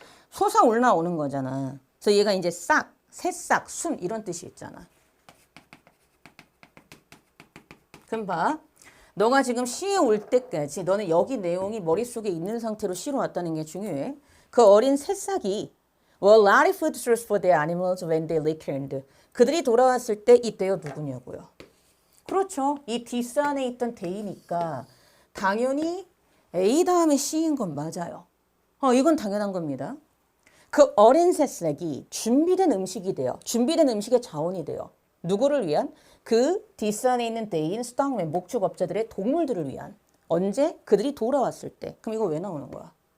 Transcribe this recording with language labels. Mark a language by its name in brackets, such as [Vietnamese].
[Korean] 솟아올라 오는 거잖아. 그래서 얘가 이제 싹, 새싹, 순 이런 뜻이 있잖아. 그럼 봐. 너가 지금 C에 올 때까지 너는 여기 내용이 머릿속에 있는 상태로 C로 왔다는 게 중요해. 그 어린 새싹이 [English] were large food source for their animals when they returned. [Korean] 그들이 돌아왔을 때 이때요 누구냐고요. 그렇죠. 이 디스 안에 있던 데이니까 당연히 A 다음에 C인 건 맞아요. 이건 당연한 겁니다. 그 어린 새싹이 준비된 음식이 돼요. 준비된 음식의 자원이 돼요. 누구를 위한? 그 디스 안에 있는 데이인 수당맨 목축업자들의 동물들을 위한. 언제? 그들이 돌아왔을 때. 그럼 이거 왜 나오는 거야?